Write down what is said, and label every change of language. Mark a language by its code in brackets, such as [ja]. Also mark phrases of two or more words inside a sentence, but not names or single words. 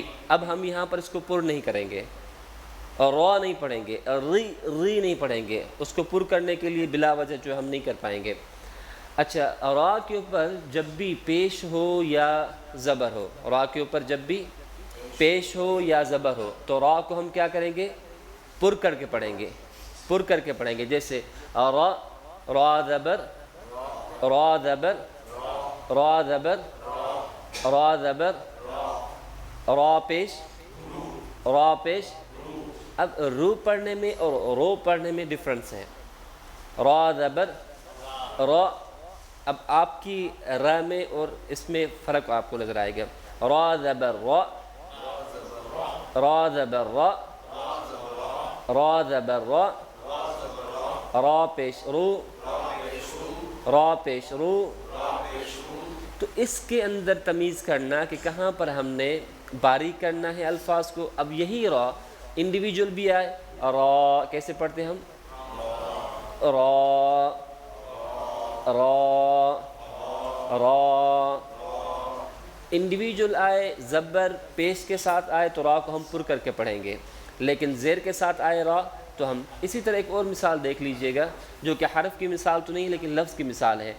[ur] اب ہم یہاں پر اس کو پر نہیں کریں گے اور را نہیں پڑھیں گے اور ری نہیں پڑھیں گے، اس کو پر کرنے کے لیے بلا وجہ جو ہم نہیں کر پائیں گے۔ اچھا، را کے اوپر جب بھی پیش ہو یا زبر ہو، را کے اوپر جب بھی پیش ہو یا زبر ہو تو را کو ہم کیا کریں گے؟ پر کر کے پڑھیں گے، پر کر کے پڑھیں گے، جیسے را، را زبر، را زبر، را زبر، را زبر، را پیش، را پیش۔ اب رو پڑھنے میں اور رو پڑھنے میں ڈفرنس ہے۔ را زبر، را، اب آپ کی را میں اور اس میں فرق آپ کو نظر آئے گا۔ را زبر را، را زبر را، را زبر را، را پیش رو، را پیش رو۔ تو اس کے اندر تمیز کرنا کہ کہاں پر ہم نے باریک کرنا ہے الفاظ کو۔ اب یہی را انڈیویجول بھی آئے، را کیسے پڑھتے ہیں ہم؟ را، را، را، انڈیویجول آئے، زبر پیش کے ساتھ آئے تو را کو ہم پر کر کے پڑھیں گے، لیکن زیر کے ساتھ آئے را تو ہم اسی طرح ایک اور مثال دیکھ لیجئے گا، جو کہ حرف کی مثال تو نہیں لیکن لفظ کی مثال ہے۔